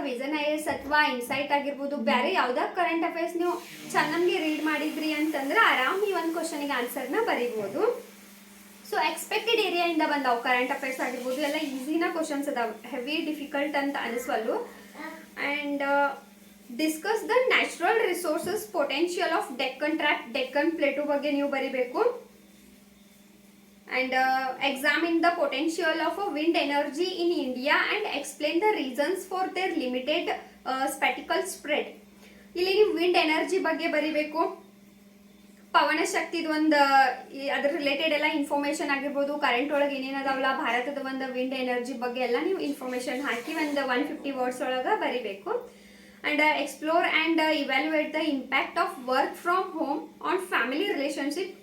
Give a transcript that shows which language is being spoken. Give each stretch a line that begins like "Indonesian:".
Kannada: Vision IAS ಅಥವಾ insight ಆಗಿರ್ಬೋದು, ಬೇರೆ ಯಾವ್ದಾ ಕರೆಂಟ್ ಅಫೇರ್ಸ್ ನೀವು ಚೆನ್ನಾಗಿ ರೀಡ್ ಮಾಡಿದ್ರಿ ಅಂತಂದ್ರೆ ಆರಾಮ್ ಈ ಒಂದು ಕ್ವಶನ್ಗೆ ಆನ್ಸರ್ನ ಬರೀಬಹುದು. ಸೊ ಎಕ್ಸ್ಪೆಕ್ಟೆಡ್ ಏರಿಯಾ ಇಂದ ಬಂದಾವ್ ಕರೆಂಟ್ ಅಫೇರ್ಸ್ ಆಗಿರ್ಬೋದು. ಎಲ್ಲ ಈಸಿನ ಕ್ವಶನ್ಸ್ ಅದಾವ, ಹೆವಿ ಡಿಫಿಕಲ್ಟ್ ಅಂತ ಅನಿಸ್ವಲ್ಲು.
English: and discuss the natural resources potential of Deccan trap,
Kannada: Deccan plate ಬಗ್ಗೆ ನೀವು ಬರಿಬೇಕು.
English: And examine the potential of wind energy in India and explain the reasons for their limited spectral spread.
Kannada: ಇಲ್ಲಿ ನೀವು wind energy ಬಗ್ಗೆ ಬರಿಬೇಕು. ಪವನ ಶಕ್ತಿದ ಒಂದು ಅದ್ರ ರಿಲೇಟೆಡ್ ಎಲ್ಲ ಇನ್ಫಾರ್ಮೇಶನ್ ಆಗಿರ್ಬೋದು, ಕರೆಂಟ್ ಒಳಗೆ ಏನೇನದಾವಲ್ಲ ಭಾರತದ ಒಂದು ವಿಂಡ್ ಎನರ್ಜಿ ಬಗ್ಗೆ ಎಲ್ಲ ನೀವು ಇನ್ಫಾರ್ಮೇಶನ್ ಹಾಕಿ ಒಂದು 150 ವರ್ಡ್ಸ್ ಒಳಗೆ ಬರಿಬೇಕು.
English: And explore and evaluate the impact of work from home on family relationship.